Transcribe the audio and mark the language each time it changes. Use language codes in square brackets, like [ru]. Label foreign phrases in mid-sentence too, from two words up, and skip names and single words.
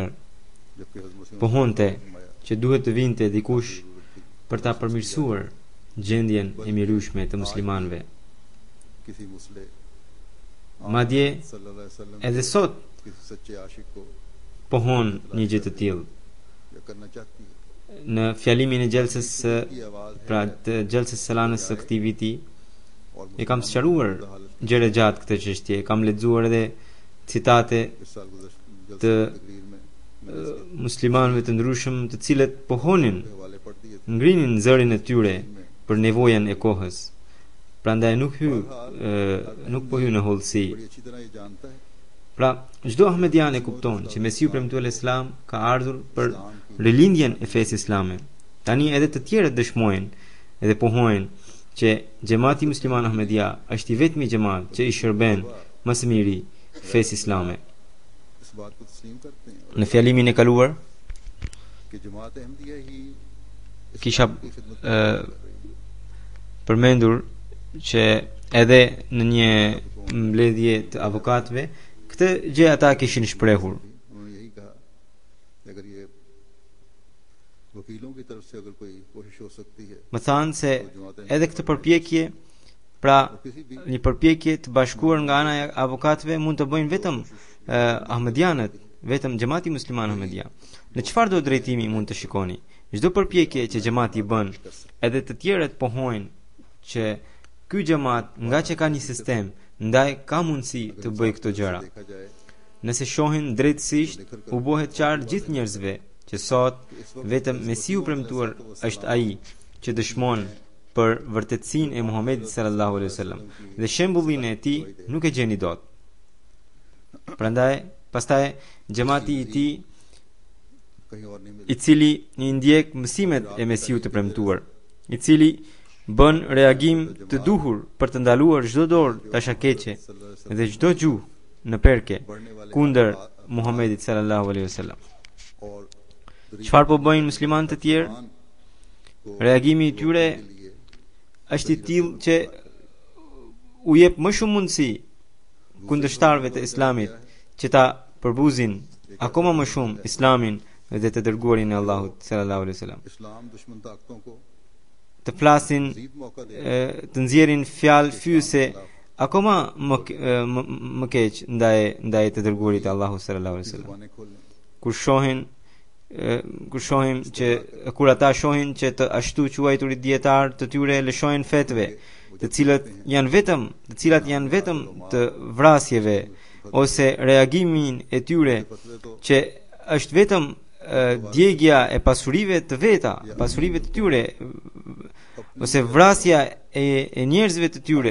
[ur] جبکہ حضرت مسیح [sq] pohonte që duhet të vinte dikush për ta përmirësuar gjendjen e miryshme të muslimanëve. [ur] کسی مسلم [sq] Madje [ar] صلى الله عليه وسلم [sq] edhe sot [ur] کسی سچے عاشق کو [sq] pohon një gjë të tillë. [ur] یا کرنا چاہتی ہے [sq] Në fjalimin e gjelsës [ur] کی آواز ہے [sq] pra të gjelsës së lanës së këtij viti [ur] और [sq] e kam sqaruar gjëre gjatë këtë çështje, e kam lexuar edhe citate [ur] اس سال گزشتہ [sq] të [ur] تقریر میں میں نے [sq] muslimanëve të ndryshëm të cilët pohonin, [ur] اس کے حوالے پڑھ دیے تھے [sq] ngrinin zërin e tyre për nevojën e kohës. Prandaj nuk po hy në hollësi. [ur] بڑی اچھی طرح یہ جانتا ہے [sq] Pra, çdo ahmedian e kupton që Mesiu premtuar Islam ka ardhur për rilindjen e fesë islame. Tani edhe të tjerët dëshmojnë edhe pohojnë që xhamati musliman Ahmedia është i vetmi xhamat që i shërben më së miri fesë islame. [ur] اس بات کو تسلیم کرتے ہیں [sq] Në fjalimin e kaluar [ur] کہ جماعت احمدیہ ہی [sq] kisha [ur] کی خدمت [sq] përmendur që edhe në një mbledhje të avokatëve këtë gjë ata kishin shprehur. [ur] انہوں نے یہی کہا کہ اگر یہ وکیلوں کی طرف سے اگر کوئی کوشش ہو سکتی ہے [sq] Më thanë se edhe këtë përpjekje, pra një përpjekje të bashkuar nga ana e avokatëve mund të bëjnë vetëm ahmedianët, vetëm xhamati musliman Ahmedia. Në çfarë do drejtimi mund të shikoni? Çdo përpjekje që xhamati bën, edhe të tjerët pohojnë që ky xhamat nga që ka një sistem, ndaj ka mundësi të bëjë këto gjëra. [ur] دیکھا جائے [sq] Nëse shohin drejtësisht, u bëhet qartë gjithë njerëzve që sot vetëm Mesiu premtuar është ai që dëshmon për vërtetësinë e Muhamedit [ar] صلى الله عليه وسلم [sq] dhe shembullin e tij nuk e gjeni dot. Pastaj xhamati i tij [ur] کہیں اور نہیں [sq] i cili i ndjek mësimet e Mesiut të premtuar, i cili bën reagim të duhur për të ndaluar çdo dorë tashakeqe dhe çdo gjuhë në perke kundër Muhamedit [ar] صلى الله عليه وسلم. [ur] और [sq] Çfarë po bëjnë muslimanët e tjerë? Reagimi i tyre është i tillë që u jep më shumë mundësi kundërshtarëve të Islamit që ta përbuzin akoma më shumë Islamin dhe të dërguarin e Allahut [ar] صلى الله عليه وسلم. [ur] اسلام دشمن طاقتوں کو [sq] Të flasin, [ur] جیت موقع دے [sq] të nxjerrin fjalë fyese akoma më keq ndaj të dërguarit e Allahut [ar] صلى الله عليه وسلم. [ur] زبانیں کھولیں [sq] Kur shohim që kur ata shohin që të ashtu quajturit dietar të tyre lëshojnë fetve, të cilat janë vetëm të vrasjeve ose reagimin e tyre që është vetëm djegja e pasurive të veta, pasurive të tyre ose vrasja e njerëzve të tyre.